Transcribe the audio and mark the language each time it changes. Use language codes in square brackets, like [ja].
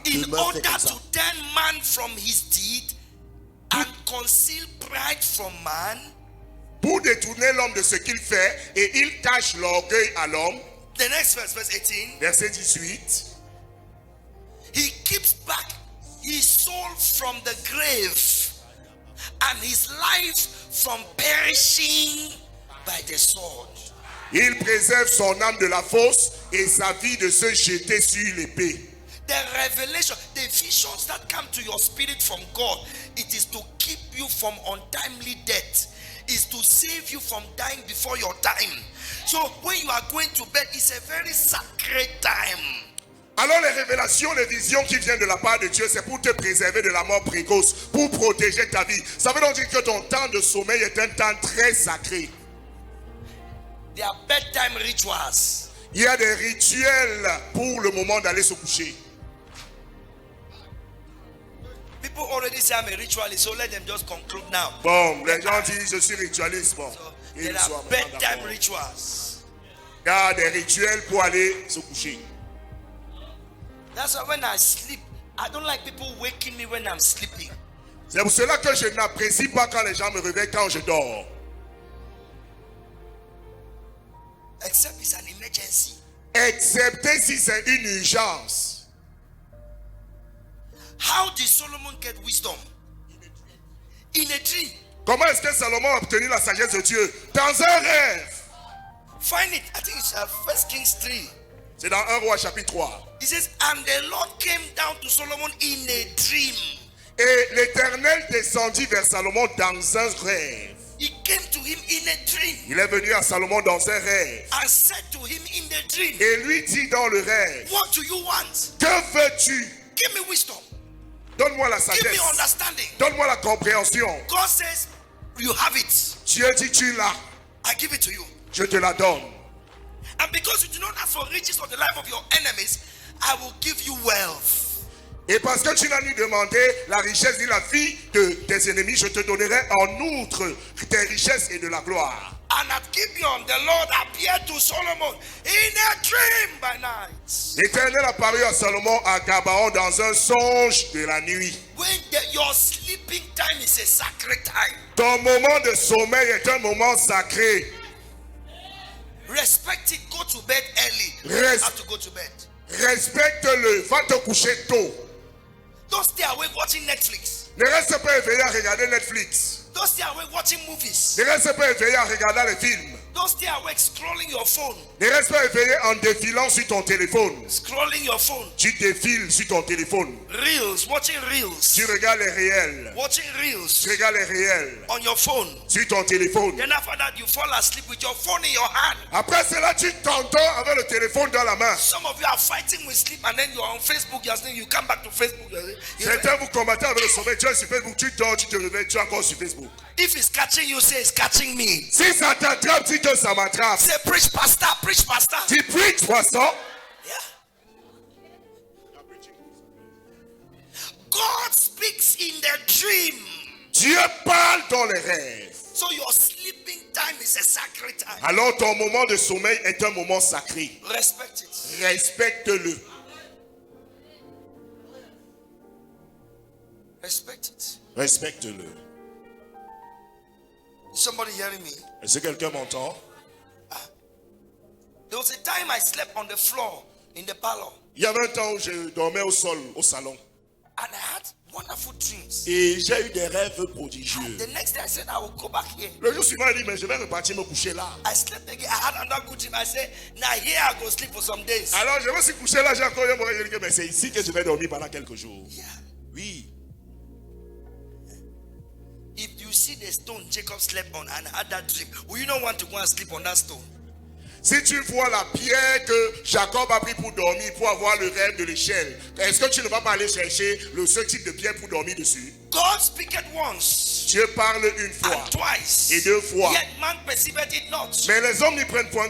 [en] In order to turn man from his deed and conceal pride from man. [fr] Pour détourner l'homme de ce qu'il fait et il cache l'orgueil à l'homme. [en] The next verse, verse 18. [fr] Verset 18. [en] He keeps back his soul from the grave and his life from perishing by the sword. [fr] Il préserve son âme de la fosse et sa vie de se jeter sur l'épée. [en] The revelation, the visions that come to your spirit from God, it is to keep you from untimely death. Is to save you from dying before your time. So when you are going to bed, it's a very sacred time. [fr] Alors les révélations, les visions qui viennent de la part de Dieu, c'est pour te préserver de la mort précoce, pour protéger ta vie. Ça veut donc dire que ton temps de sommeil est un temps très sacré. [en] There are bedtime rituals. [fr] Il y a des rituels pour le moment d'aller se coucher. [en] People already say I'm a ritualist, so let them just conclude now. [fr] Bon, les gens disent je suis ritualiste. Bon, [en] So, [fr] ils [en] there [fr] soient [en] are [fr] maintenant [en] bedtime [fr] d'accord. [en] rituals. [fr] Il y a des rituels pour aller se coucher. [en] That's why when I sleep, I don't like people waking me when I'm sleeping. [fr] C'est pour cela que je n'apprécie pas quand les gens me réveillent quand je dors. [en] Except it's an emergency. [fr] Excepté si c'est une urgence. [en] How did Solomon get wisdom? In a dream. [fr] Comment est-ce que Salomon a obtenu la sagesse de Dieu? Dans un rêve. [en] Find it. I think it's 1 Kings 3. [fr] C'est dans 1 Roi chapitre 3. [en] It says, and the Lord came down to Solomon in a dream. [fr] Et l'Éternel descendit vers Salomon dans un rêve. [en] He came to him in a dream [fr] Il est venu à Salomon dans un rêve. [en] and said to him in the dream, [fr] Et lui dit dans le rêve, [en] what do you want? [fr] que veux-tu? [en] Give me wisdom. [fr] Donne-moi la [en] Give me [fr] sagesse. [en] understanding. [fr] Donne-moi la compréhension. [en] God says, you have it. [fr] Dieu dit, tu l'as. [en] I give it to you. [fr] Je te la donne. [en] And because you do not ask for riches or the life of your enemies, I will give you wealth. [fr] Et parce que tu n'as ni demandé la richesse ni la vie de tes ennemis, je te donnerai en outre tes richesses et de la gloire. [en] And at Gibeon, the Lord appeared to Solomon in a dream by night. [fr] L'Éternel apparut à Salomon à Gabaon dans un songe de la nuit. [en] When your sleeping time is a sacred time, [fr] Ton moment de sommeil est un moment sacré. [en] respect it. Go to bed early. You [fr] Rest- [en] have to go to bed. [fr] Respecte-le, va te coucher tôt. [en] Don't stay awake watching Netflix. [fr] Ne reste pas éveillé à regarder Netflix. [en] Don't stay awake watching movies. [fr] Ne reste pas éveillé à regarder les films. [en] Don't stay awake scrolling your phone. [fr] Ne reste pas éveillé en défilant sur ton téléphone. [en] Scrolling your phone. [fr] Tu défiles sur ton téléphone. [en] Reels. Watching reels. [fr] Tu regardes les réels. [en] Watching [fr] Tu [en] reels [fr] regardes les réels [en] on your phone. [fr] sur ton téléphone. [en] Then after that, you fall asleep with your phone in your hand. [fr] Après cela, tu t'entends avec le téléphone dans la main. [en] Some of you are fighting with sleep and then you're on Facebook. You're saying you come back to Facebook. [fr] Certains vous combattez avec le sommeil. Tu es sur Facebook, tu dors, tu te réveilles, tu es encore sur Facebook. [en] If it's catching you, say it's catching me. [fr] Si ça t'attrape, dis que ça m'attrape. [en] Say preach, pastor. Preach, pastor. [fr] Tu [en] preach, [fr] pasteur. Yeah. [en] God speaks in the dream. [fr] Dieu parle dans les rêves. [en] So your sleeping time is a sacred time. [fr] Alors ton moment de sommeil est un moment sacré. [en] Respect it. [fr] Respecte-le. [en] Respect it. [fr] Respecte-le. [en] Somebody hearing me? [fr] Est-ce que quelqu'un m'entend? [en] There was a time I slept on the floor in the parlor. [fr] Il y avait un temps où je dormais au sol, au salon. [en] And I had wonderful dreams. [fr] Et j'ai eu des rêves prodigieux. [en] The next day I said I will go back here. [fr] Le jour suivant, il dit, mais je vais repartir me coucher là. [en] I slept again. I had another good dream. I said, now here I go sleep for some days. [fr] Alors je me suis couché là, j'ai encore eu mon rêve. Je dis, mais c'est ici que je vais dormir pendant quelques jours. Yeah. Oui. [en] If you see the stone Jacob slept on and had that dream, will you not want to go and sleep on that stone? [fr] Si tu vois la pierre que Jacob a pris pour dormir, pour avoir le rêve de l'échelle, est-ce que tu ne vas pas aller chercher ce type de pierre pour dormir dessus? [en] God speaketh once [fr] Dieu parle une fois [en] and twice, [fr] et deux fois. [en] yet man perceiveth it not. [fr] Mais les hommes n'y prennent point